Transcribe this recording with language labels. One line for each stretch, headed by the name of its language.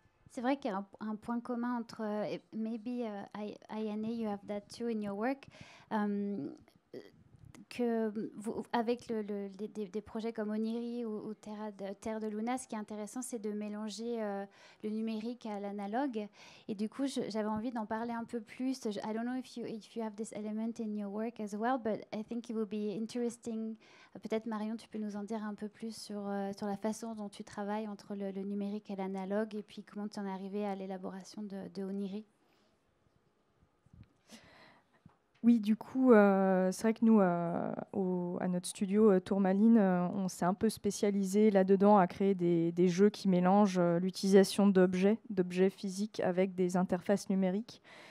French: C'est vrai qu'il y a un point commun entre
English: maybe INA, you have that too in your work.
French: Que avec des projets comme Oniri ou Terre de Luna, ce qui est intéressant, c'est de mélanger le numérique à l'analogue. Et du coup, j'avais envie d'en parler un peu plus.
English: I don't know if you have this element in your work as well, but I think it will be interesting.
French: Peut-être, Marion, tu peux nous en dire un peu plus sur la façon dont tu travailles entre le numérique et l'analogue, et puis comment tu en es arrivé à l'élaboration de Oniri. Oui, du coup, c'est vrai que nous, à notre studio Tourmaline, on s'est un peu spécialisé là-dedans à créer des jeux qui mélangent l'utilisation d'objets physiques avec des interfaces numériques.